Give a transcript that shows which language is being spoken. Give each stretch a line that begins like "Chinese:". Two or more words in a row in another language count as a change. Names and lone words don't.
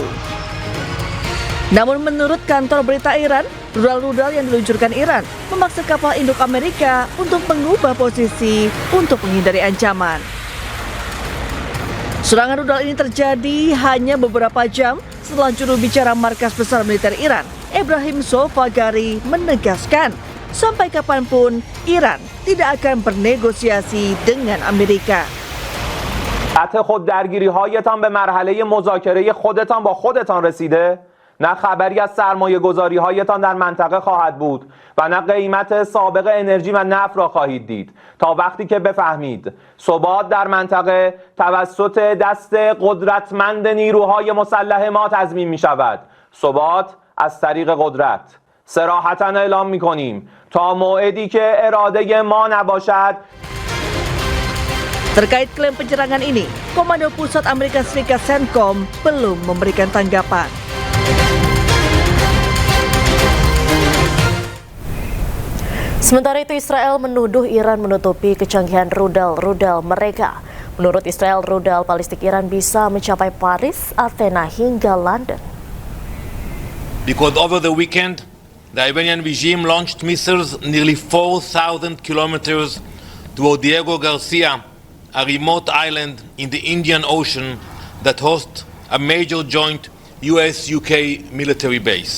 Indonesian: Namun menurut kantor berita Iran, rudal-rudal yang diluncurkan Iran memaksa kapal induk Amerika untuk mengubah posisi untuk menghindari ancaman. Serangan rudal ini terjadi hanya beberapa jam setelah juru bicara Markas Besar Militer Iran, Ebrahim Zofagari, menegaskan sampai kapanpun Iran tidak akan bernegosiasi dengan Amerika.
Persian: قطع خود درگیری‌هایتان به مرحله مذاکره خودتان با خودتان رسیده؟ نه خبری از سرمایه گذاری هایتان در منطقه خواهد بود و نه قیمت سابق انرژی و نفت را خواهید دید تا وقتی که بفهمید ثبات در منطقه توسط دست قدرتمند نیروهای مسلح ما تضمین می شود. ثبات از طریق قدرت. صراحتاً اعلام می کنیم تا موعدی که اراده ما نباشد.
Indonesian: Terkait klaim penyerangan ini, Komando Pusat Amerika Serikat CENTCOM belum memberikan tanggapan. Sementara itu, Israel menuduh Iran menutupi kecanggihan rudal-rudal mereka. Menurut Israel, rudal balistik Iran bisa mencapai Paris, Athena hingga London.
English: Because over the weekend, the Iranian regime launched missiles nearly 4,000 kilometers toward Diego Garcia, a remote island in the Indian Ocean that hosts a major joint US-UK military base.